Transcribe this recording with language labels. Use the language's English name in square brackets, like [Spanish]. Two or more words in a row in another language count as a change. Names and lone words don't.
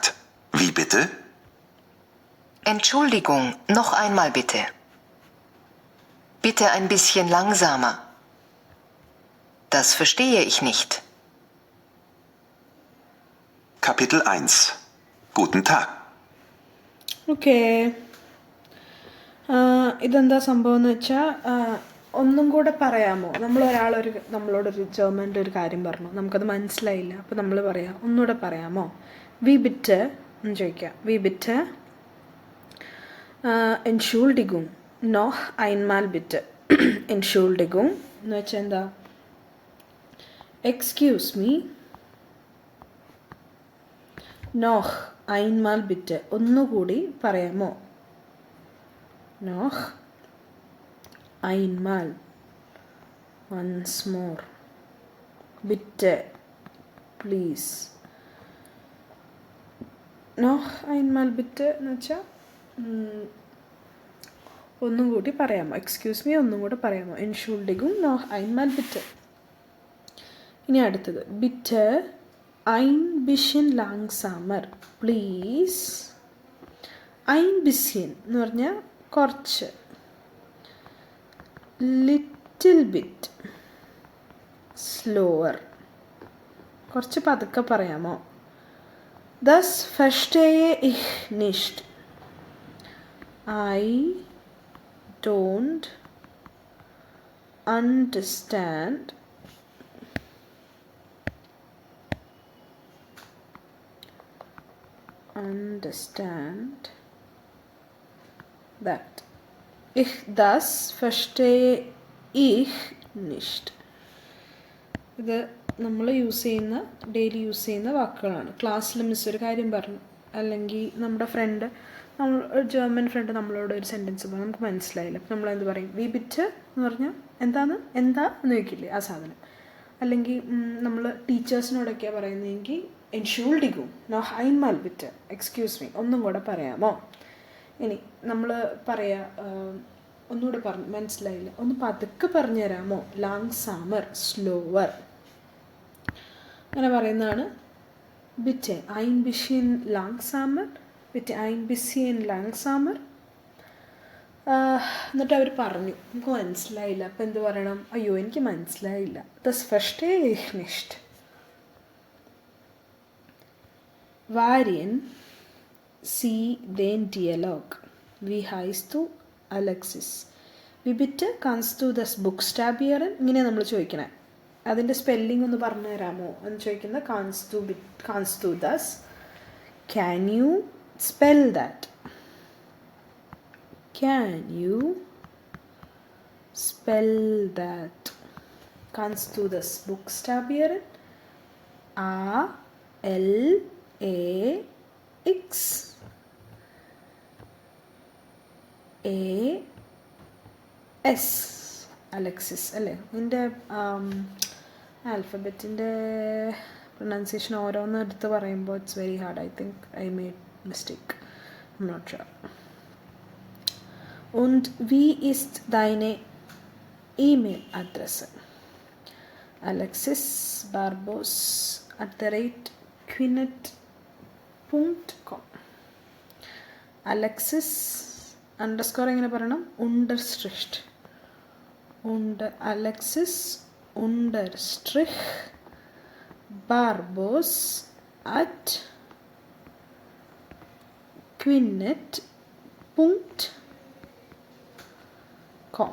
[German] Wie bitte? Entschuldigung, noch einmal bitte. Bitte ein bisschen langsamer. Das verstehe ich nicht. Kapitel 1. Guten Tag. [Malayalam] ഓക്കെ, ഇതെന്താ സംഭവം എന്ന് വെച്ചാൽ, ഒന്നും കൂടെ പറയാമോ? നമ്മളോടൊരു ജർമ്മൻ്റെ ഒരു കാര്യം പറഞ്ഞു, നമുക്കത് മനസ്സിലായില്ല. അപ്പോൾ നമ്മൾ പറയാം, ഒന്നുകൂടെ പറയാമോ? [German] Wie bitte [Malayalam] എന്ന് ചോദിക്കാം. [German] Wie bitte Entschuldigung noch einmal bitte. [Malayalam] എൻഷൂൾഡിഗും എന്ന് വെച്ചാൽ എന്താ? [English] excuse me. [German] noch einmal bitte, [Malayalam] ഒന്നുകൂടി പറയാമോ? [German] noch einmal, [English] once more. [Malayalam] Bitte, പ്ലീസ്. [German] noch einmal bitte [Malayalam] എന്ന് വെച്ചാൽ ഒന്നും കൂടി പറയാമോ, [English] excuse me [Malayalam] ഒന്നും കൂടെ പറയാമോ. [German] Entschuldigung noch einmal bitte. [Malayalam] ഇനി അടുത്തത് [German] bitte ein bisschen langsamer please. ein bisschen [Malayalam] എന്ന് പറഞ്ഞാൽ കുറച്ച്, [English] little bit slower, [Malayalam] കുറച്ച് പതുക്കെ പറയാമോ. [German] Das verstehe ich nicht. [English] I don't understand that. [German] Das verstehe ich nicht. [Malayalam] ഇത് നമ്മൾ [English] daily use [Malayalam] ചെയ്യുന്ന വാക്കുകളാണ്. ക്ലാസ്സിൽ മിസ് ഒരു കാര്യം പറഞ്ഞു, അല്ലെങ്കിൽ നമ്മുടെ ഫ്രണ്ട്, ഒരു ജർമ്മൻ ഫ്രണ്ട് നമ്മളോട് ഒരു സെൻറ്റൻസ് പറഞ്ഞു, നമുക്ക് മനസ്സിലായില്ല, അപ്പം നമ്മളെന്ത് പറയും, [German] Wie bitte [Malayalam] എന്ന് പറഞ്ഞാൽ എന്താ എന്ന് ചോദിക്കില്ലേ, ആ സാധനം. അല്ലെങ്കിൽ നമ്മൾ ടീച്ചേഴ്സിനോടൊക്കെയാണ് പറയുന്നതെങ്കിൽ [German] Entschuldigung noch einmal bitte, [English] excuse me [Malayalam] ഒന്നും കൂടെ പറയാമോ. ഇനി നമ്മൾ പറയാ ഒന്നുകൂടെ പറഞ്ഞു മനസ്സിലായില്ല, ഒന്ന് പതുക്കെ പറഞ്ഞു തരാമോ, langsamer slower അങ്ങനെ പറയുന്നതാണ്. [German] bitte ein bisschen langsamer, bitte ein bisschen langsamer. [Malayalam] എന്നിട്ട് അവർ പറഞ്ഞു നമുക്ക് മനസ്സിലായില്ല, അപ്പം എന്ത് പറയണം, അയ്യോ എനിക്ക് മനസ്സിലായില്ല, [German] das verstehe ich nicht. Varian Sie den Dialog. Wie heißt du Alexis? Wie bitte kannst du das buchstabieren? [Malayalam] ഇങ്ങനെ നമ്മൾ ചോദിക്കണേ. അതിൻ്റെ സ്പെല്ലിംഗ് ഒന്ന് പറഞ്ഞു തരാമോ എന്ന് ചോദിക്കുന്നത് [German] kannst du das? [English] Can you spell that? Can you spell that? [German] Kannst du das buchstabieren? A-L-A-X A-S Alexis അല്ലേ. [Malayalam] ഇതിൻ്റെ ആൽഫബറ്റിൻ്റെ പ്രൊനൗൺസിയേഷൻ ഓരോന്ന് എടുത്ത് പറയുമ്പോൾ [English] it's very hard. I think I made mistake, I'm not sure. [German] Und wie ist deine E-Mail-Adresse? alexis.barbos@quinet.com. [Malayalam] Alexis അണ്ടർസ്കോർ എങ്ങനെ പറയണം, [German] unterstrich Alexis unterstrich Barbos at quinet.com.